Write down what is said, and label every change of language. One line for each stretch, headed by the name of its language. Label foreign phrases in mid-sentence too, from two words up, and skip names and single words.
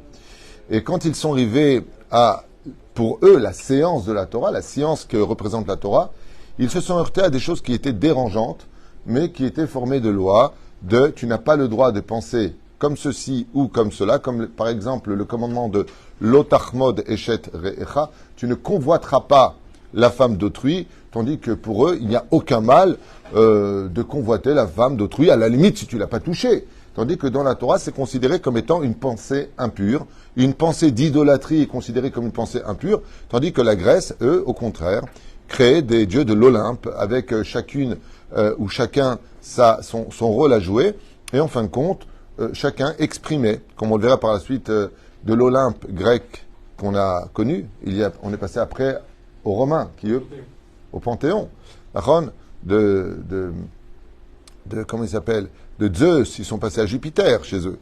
French: Et quand ils sont arrivés à, pour eux, la séance de la Torah, la science que représente la Torah, ils se sont heurtés à des choses qui étaient dérangeantes, mais qui étaient formées de lois, de tu n'as pas le droit de penser comme ceci ou comme cela, comme par exemple le commandement de l'
Hebrew: תחמוד אשת רעך,
French: tu ne convoiteras pas la femme d'autrui, tandis que pour eux, il n'y a aucun mal de convoiter la femme d'autrui, à la limite si tu ne l'as pas touchée. Tandis que dans la Torah, c'est considéré comme étant une pensée impure, une pensée d'idolâtrie est considérée comme une pensée impure, tandis que la Grèce, eux, au contraire, créaient des dieux de l'Olympe, avec chacune ou chacun son rôle à jouer, et en fin de compte, chacun exprimait, comme on le verra par la suite, de l'Olympe grec qu'on a connu, on est passé après aux Romains, qui eux, au Panthéon, comment il s'appelle, de Zeus, ils sont passés à Jupiter chez eux.